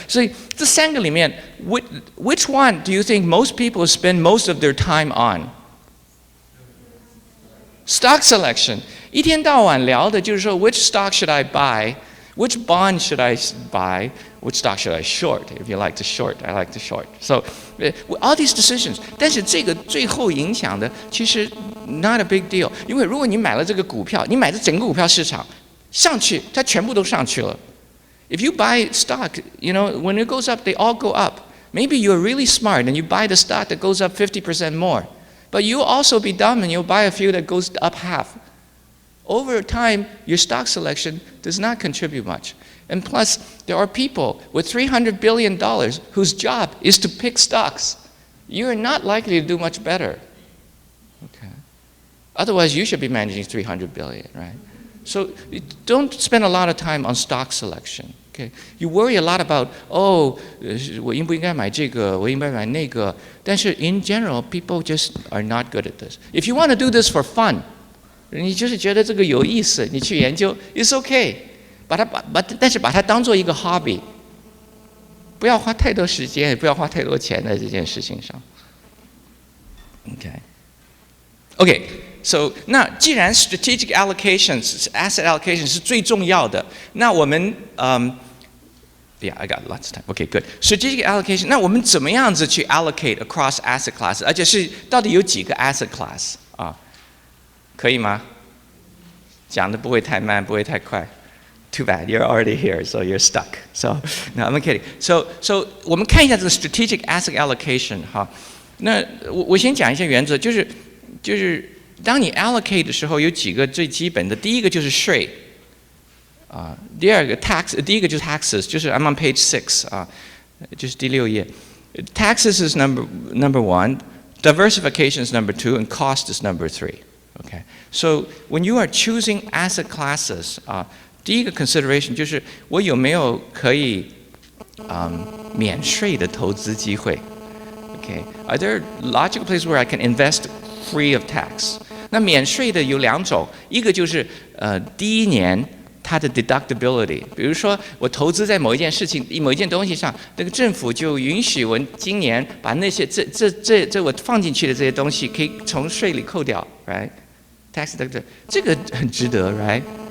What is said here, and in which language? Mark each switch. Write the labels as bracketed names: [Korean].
[Chinese] 所以这三个里面, [English] which one do you think most people spend most of their time on? Stock selection. [Chinese] 一天到晚聊的就是说 [English] which stock should I buy, which bond should I buy, which stock should I short? If you like to short, I like to short. So all these decisions. [Chinese] 但是这个最后影响的其实 [English] not a big deal. [Chinese] 因为如果你买了这个股票，你买的整个股票市场上去，它全部都上去了。 [English] If you buy stock, when it goes up, they all go up. Maybe you're really smart and you buy the stock that goes up 50% more. But you'll also be dumb and you'll buy a few that goes up half. Over time, your stock selection does not contribute much. And plus, there are people with $300 billion whose job is to pick stocks. You are not likely to do much better. Okay. Otherwise, you should be managing $300 billion, right? So don't spend a lot of time on stock selection. Okay. You worry a lot about, [Chinese] 我应不应该买这个，我应不应该买那个。 [English] 但是 in general, people just are not good at this. If you want to do this for fun, [Chinese] 你就是觉得这个有意思，你去研究 [English] it's okay. [Chinese] 但是把它当做一个 hobby， 不要花太多时间，也不要花太多钱在这件事情上。 [English] Okay, so [Chinese] 那既然 [English] strategic allocations, asset allocation [Chinese] 是最重要的，那我们 [English] Yeah, I got lots of time. Okay, good. Strategic allocation. [Chinese] 那我们怎么样子去 [English] allocate across asset classes? [Chinese] 而且是到底有几个 asset class 啊？可以吗？讲的不会太慢，不会太快。 [English] Too bad, you're already here, so you're stuck. So, no, I'm kidding. [Chinese] So 我们看一下这个 strategic asset allocation 哈。那我先讲一下原则，就是当你 allocate 的时候，有几个最基本的。第一个就是税。第二个 tax， 第一个就是 taxes， 就是 [English] I'm on page 6 [Chinese] 就是第6页。 [English] Taxes is number 1, diversification is number 2, and cost is number 3. Okay, so when you are choosing asset classes, [Chinese] 第一个 consideration 就是我有没有可以免税的投资机会。 [English] Okay, are there logical places where I can invest free of tax? [Chinese] 那免税的有2种，一个就是第一年它的 deductibility。比如说，我投资在某一件事情、某一件东西上，那个政府就允许我今年把那些这我放进去的这些东西可以从税里扣掉 ，right？Tax deductibility 这个很值得 ，right？